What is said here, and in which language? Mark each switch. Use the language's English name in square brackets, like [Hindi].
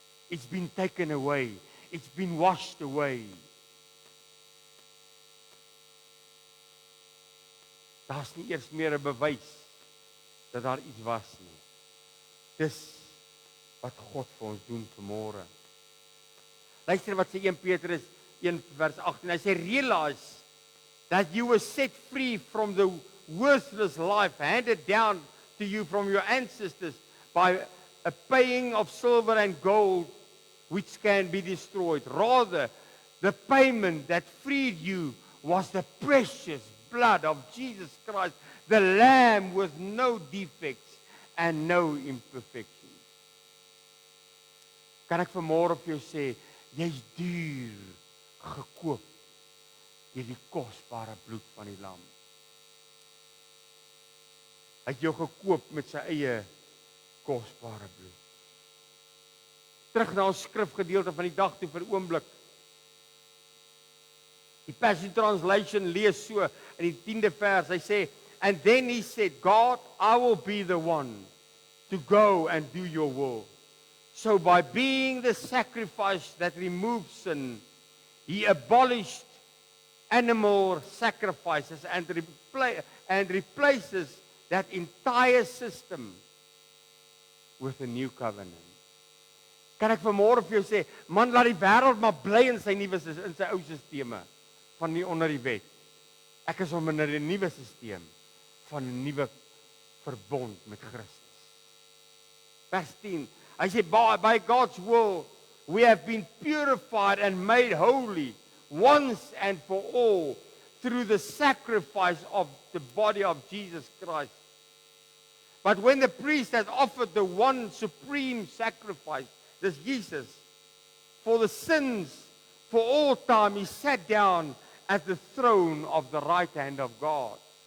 [English] It's been taken away. It's been washed away. [Afrikaans] Daar's nie eers meer 'n bewys dat daar iets was nie. Dis wat God vir ons doen vanmôre. Luister wat sê 1 Petrus 1 vers 18. Hy sê [English] realize that you were set free from the worthless life handed down to you from your ancestors by a paying of silver and gold which can be destroyed. Rather, the payment that freed you was the precious blood of Jesus Christ, the Lamb with no defects and no imperfections. [Afrikaans] Kan ek vanmôre vir jou sê, jy's duur gekoop deur die kosbare bloed van die lam. Hy het jou gekoop met sy eie kosbare bloed. Terug na ons skrifgedeelte van die dag toe vir 'n oomblik. Die Passion Translation lees so in die 10de vers. Hy sê, [English] and then he said, God, I will be the one to go and do your will. So by being the sacrifice that removes sin, he abolished animal sacrifices and replaces that entire system with a new covenant. [Afrikaans] Kan ek vanmôre vir jou sê, man, laat die wêreld maar bly in sy ou sisteme van nie onder die wet. Ek is om in 'n nuwe sisteem van 'n nuwe verbond met Christus. Vers 10. Hy sê [English] by God's will we have been purified and made holy once and for all through the sacrifice of the body of Jesus Christ. But when the priest has offered the one supreme sacrifice, this Jesus, for the sins for all time, he sat down at the throne of the right hand of God.